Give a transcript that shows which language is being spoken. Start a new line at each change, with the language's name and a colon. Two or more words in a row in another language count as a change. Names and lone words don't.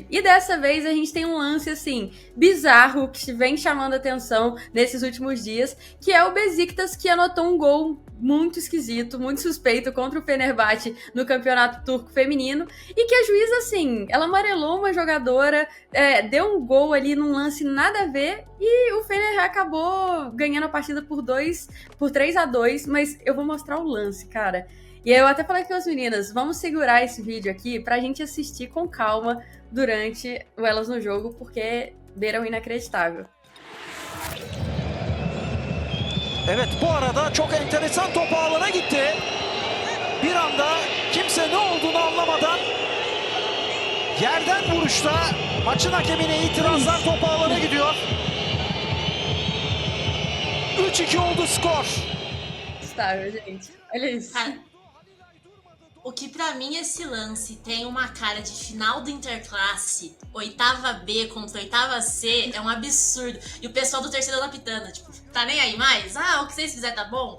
Portuguese: E dessa vez a gente tem um lance, assim, bizarro, que vem chamando atenção nesses últimos dias, que é o Besiktas, que anotou um gol muito esquisito, muito suspeito contra o Fenerbahçe no campeonato turco feminino, e que a juíza, assim, ela amarelou uma jogadora, deu um gol ali num lance nada a ver, e o Fener acabou ganhando a partida por 3-2, mas eu vou mostrar o lance, cara. E aí eu até falei com as meninas, vamos segurar esse vídeo aqui pra gente assistir com calma durante o Elas no Jogo, porque beira o inacreditável.
Turkish: Evet, bu arada çok enteresan top ağlarına gitti. Bir anda kimse ne olduğunu anlamadan yerden vuruşta maçın hakemine itirazlar, top ağlarına gidiyor. 3-2 oldu skor.
Portuguese: Inacreditável, gente. Olha isso. Cara, o que pra mim esse lance tem uma cara de final do Interclasse, oitava B contra oitava C, é um absurdo. E o pessoal do terceiro lapitando, tipo, tá nem aí mais? Ah, o que vocês fizerem tá bom?